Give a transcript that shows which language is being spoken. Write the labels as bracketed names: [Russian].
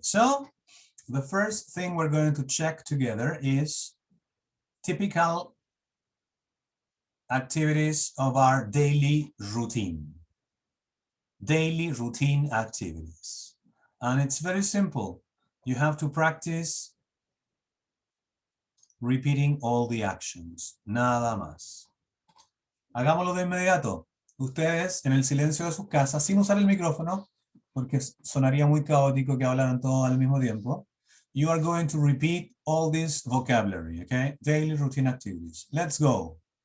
[English] So, the first thing we're going to check together is typical activities of our daily routine. Daily routine activities. And it's very simple. You have to practice repeating all the actions. [Spanish] Nada más. Hagámoslo de inmediato. Ustedes, en el silencio de sus casas, sin usar el micrófono, porque sonaría muy caótico que hablaran todos al mismo tiempo. [English] You are going to repeat all this vocabulary, okay? Daily routine activities. Let's go.